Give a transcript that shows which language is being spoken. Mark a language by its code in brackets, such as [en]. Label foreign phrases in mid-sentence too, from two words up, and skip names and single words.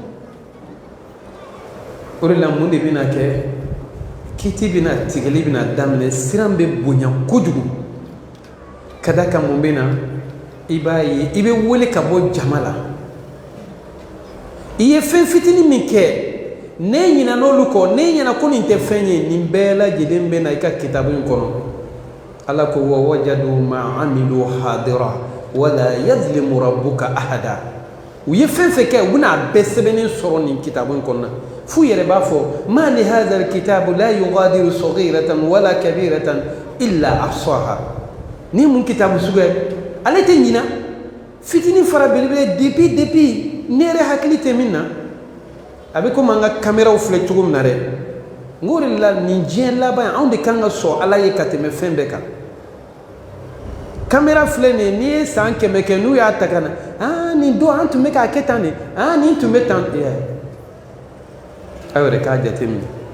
[bm] o de la mun de bɛna kɛ kiti bɛna tigɛli bɛna daminɛ siran bɛ bonya kojugu ka da kan mun bɛ na i b'a ye i bɛ wele ka bɔ jama la i ye fɛn fitinin min kɛ ne ɲina n'olu kɔ ne ɲɛna ko nin tɛ fɛn ye nin bɛɛ lajɛlen bɛ na i ka kitabu in kɔnɔ ala ko [ar] ووجدوا ما عملوا حاضرا ولا يظلم ربك أحدا [bm] u ye fɛn fɛn kɛ u bɛna a bɛɛ sɛbɛnnen sɔrɔ nin kitabu in kɔnɔ f'u yɛrɛ b'a fɔ [ar] ما لهذا الكتاب لا يغادر صغيرة ولا كبيرة إلا أحصاها [bm] ni mun kitabu suguya ale tɛ ɲina fitinin fara belebele depuis ne yɛrɛ hakili tɛ min na a bɛ komi an ka kameraw filɛ cogo min na dɛ n k'o de la nin diɲɛ laban anw de kan ka sɔn ala ye ka tɛmɛ fɛn bɛɛ kan kamera filɛ nin ye n'i ye san 100 kɛ n'u y'a ta ka na nin don an tun bɛ k'a kɛ tan de nin tun bɛ tan aw yɛrɛ k'a jateminɛ